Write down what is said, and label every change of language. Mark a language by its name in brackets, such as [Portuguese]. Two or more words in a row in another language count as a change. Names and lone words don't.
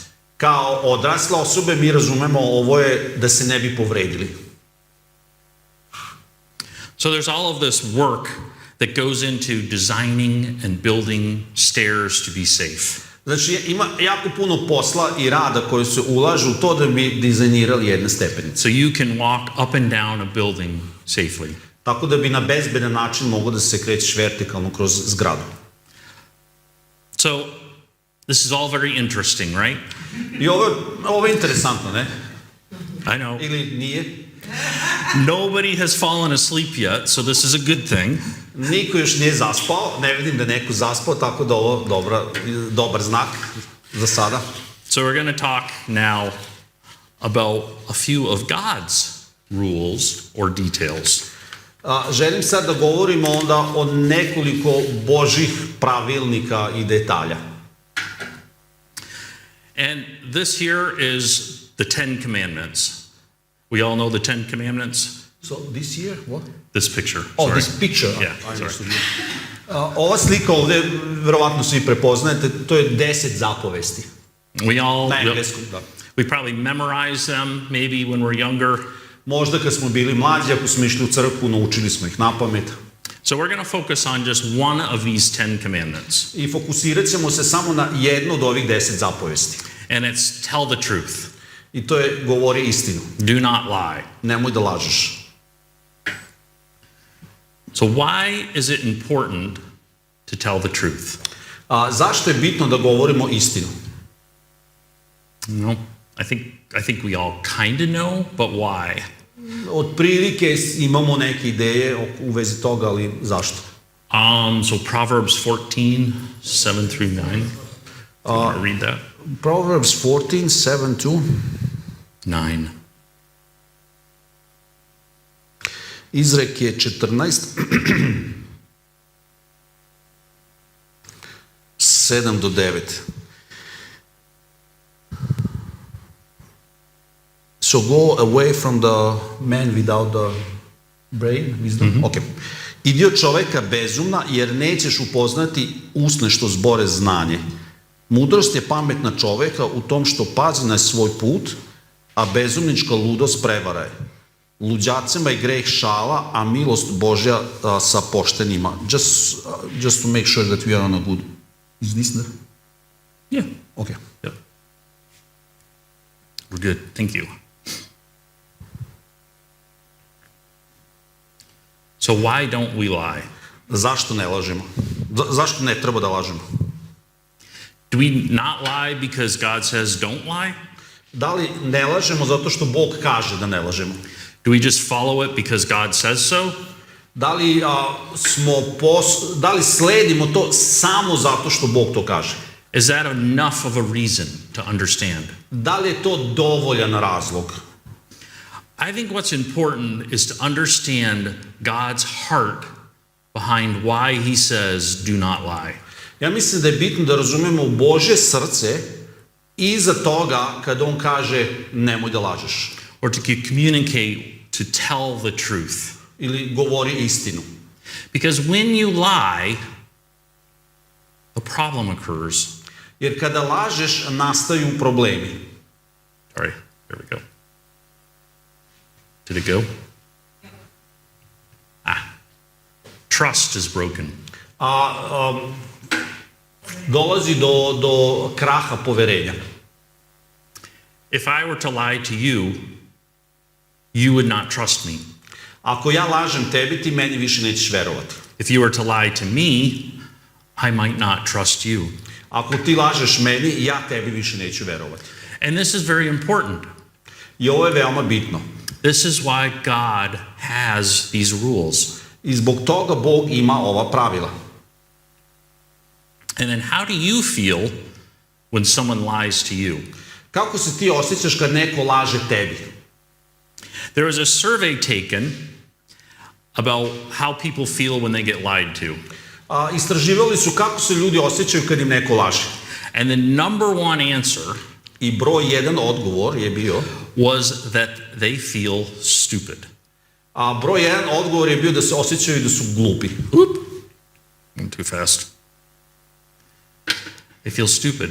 [Serbian] Kao odrasle osobe mi razumemo ovo je da se ne bi povredili. [English] So there's all of this work that goes into designing and building stairs to be safe. [Serbian] Znači, ima jako puno posla i rada koji se ulažu u to da bi dizajnirali jedne stepenice. [English] So you can walk up and down a building safely. [Serbian] Tako da bi na bezbedan način moglo da se krećeš vertikalno kroz zgradu. [English] So this is all very interesting, right? [Serbian] I ovo je interesantno, ne? [English] I know. [Serbian] Ili nije? [English] Nobody has fallen asleep yet, so this is a good thing. [Serbian] Niko još nije zaspao, ne vidim da je neko zaspao, tako da ovo dobar znak za sada. [English] So we're going to talk now about a few of God's rules or details. [Serbian] Želim sad da govorimo onda o nekoliko Božih pravilnika i detalja. [English] And this here is the Ten Commandments. We all know the Ten Commandments? So this year, what? This picture. Oh, sorry. this picture. Yeah, sorry. [Serbian] Ova slika ovde, verovatno svi prepoznajete, to je 10 zapovesti. Na engleskom, da. [English] We probably memorize them maybe when we're younger. [Serbian] Možda kad smo bili mlađi, ako smo išli u crkvu, naučili smo ih napamet. [English] So we're going to focus on just one of these 10 commandments. [Serbian] I fokusirat ćemo se samo na jednu od ovih 10 zapovesti. [English] And it's tell the truth. [Serbian] I to je govori istinu. [English] Do not lie. [Serbian] Nemoj da lažeš. [English] So why is it important to tell the truth? [Serbian] Zašto je bitno da govorimo istinu? [English] No, I think we all kind of know, but why? [Serbian] Otprilike imamo neke ideje u vezi toga, ali zašto? [English] So Proverbs 14, 7 through 9. Do you want to read that? Proverbs 14, 7 to 9. [Serbian] Izrek je 14, 7 do 9. [English] So go away from the man without the brain, wisdom. Okay. [Serbian] Idi od čoveka bezumna, jer nećeš upoznati usne što zbore znanje. Mudrost je pametna čoveka u tom što pazi na svoj put, a bezumnička ludost prevara je. Luđacima je greh šala, a milost Božja sa poštenima. [English] Just to make sure that we are on a good... Is this there? Yeah. Okay. Yep. We're good. Thank you. So why don't we lie? [Serbian] Zašto ne lažemo? Zašto ne treba da lažemo? [English] Do we not lie because God says don't lie? [Serbian] Da li ne lažemo zato što Bog kaže da ne lažemo? [English] Do we just follow it because God says so? [Serbian] Da li sledimo to samo zato što Bog to kaže? [English] Is that enough of a reason to understand? [Serbian] Da li je to dovoljan razlog? [English] I think what's important is to understand God's heart behind why he says do not lie. [Serbian] Ja mislim da je bitno da razumemo Božje srce iza toga kad on kaže nemoj da lažeš [English] or to communicate, to tell the truth. [Serbian] ili govori istinu. [English] Because when you lie, a problem occurs. [Serbian] Jer kada lažeš nastaju problemi. [English] Sorry, there we go. Did it go? Trust is broken. [Serbian] Dolazi do kraha poverenja. [English] If I were to lie to you, you would not trust me. [Serbian] Ako ja lažem tebi, ti meni više nećeš verovati. [English] If you were to lie to me, I might not trust you. [Serbian] Ako ti lažeš meni, ja tebi više neću verovati. [English] And this is very important. [Serbian] I ovo je veoma bitno. [English] This is why God has these rules. [Serbian] I zbog toga Bog ima ova pravila. [English] And then how do you feel when someone lies to you? [Serbian] Kako se ti osjećaš kad neko laže tebi? [English] There was a survey taken about how people feel when they get lied to. [Serbian] Istraživali su kako se ljudi osjećaju kad im neko laže. [English] And the number one answer [Serbian] I broj jedan odgovor je bio, [English] was that they feel stupid. [Serbian] a broj jedan odgovor je bio da se osjećaju da su glupi. [English] I'm too fast. They feel stupid.